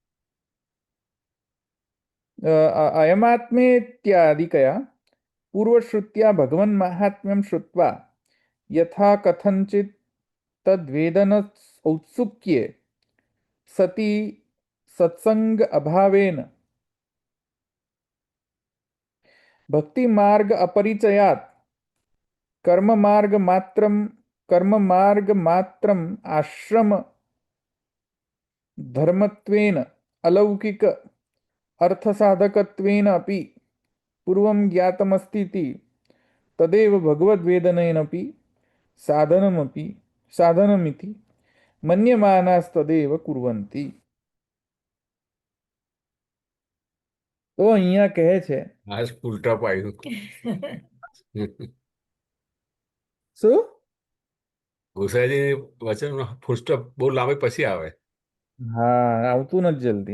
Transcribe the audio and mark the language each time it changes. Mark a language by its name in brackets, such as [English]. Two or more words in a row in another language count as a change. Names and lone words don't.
[Sanskrit] અયમાત્મેત્યાદિકયા પૂર્વશ્રુત્યા ભગવન માહાત્મ્યમ શ્રુત્વા યથા કથંચિત તદ્વેદન ઔત્સુક્યે સતી સત્સંગ અભાવેન ભક્તિ માર્ગ અપરિચયાત કર્મ માર્ગ માત્રમ આશ્રમ ધર્મત્વેન અલૌકિક अर्थ साधकत्वेन अपि पूर्वं ज्ञातमस्तीति तदेव भगवद्वेदनेनपि साधनमिति मन्यमानास्तदेव कुर्वन्ति. [Gujarati] તો અહીંયા કહે છે આ [English] full top [Gujarati] આવ્યું. શું? ગુસાઈજી વચન [English] full stop [Gujarati] બહુ લાંબી પછી આવે. હા, આવતું નથી જલ્દી.